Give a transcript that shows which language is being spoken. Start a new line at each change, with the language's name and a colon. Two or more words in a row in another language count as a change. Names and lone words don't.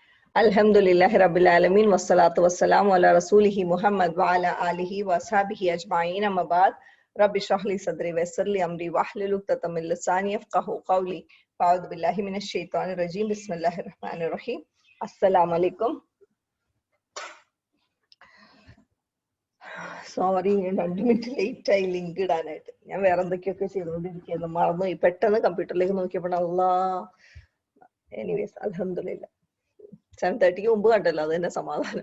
Arabic: الحمد لله رب العالمين والصلاة والسلام على رسوله محمد وعلى آله وأصحابه أجمعين أما بعد. رب اشرح لي صدري ويسر لي أمري واحلل عقدة من لساني يفقهوا قولي. أعوذ بالله من الشيطان الرجيم بسم الله الرحمن الرحيم. السلام عليكم.
Malayalam: സോറി, 2
English: minute late
Malayalam: ആയി ലിങ്ക് ഇടാനായിട്ട്. ഞാൻ വേറെ എന്തൊക്കെയൊക്കെ ചെയ്തുകൊണ്ടിരിക്കുന്നു, മറന്നുപോയി. പെട്ടെന്ന് കമ്പ്യൂട്ടറിലേക്ക് നോക്കിയപ്പോൾ എനിവേസ് അൽഹംദുലില്ലാ 7:30 മുമ്പ് കണ്ടല്ലോ, അത് തന്നെ സമാധാനം.